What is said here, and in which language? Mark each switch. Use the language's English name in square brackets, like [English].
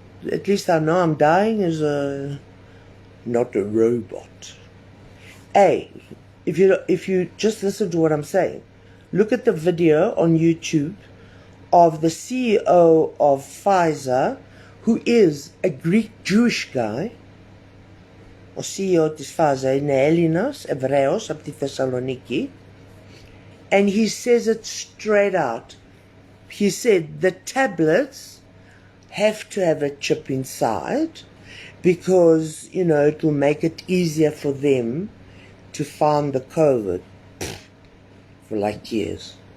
[English] At least I know I'm dying as not a robot. Hey, if you just listen to what I'm saying, look at the video on YouTube of the CEO of Pfizer, who is a Greek Jewish guy. [Greek] Ο CEO της Pfizer είναι Έλληνας, Εβραίος, από τη Θεσσαλονίκη. [English] And he says it straight out. He said the tablets have to have a chip inside because, it will make it easier for them to find the COVID for like years.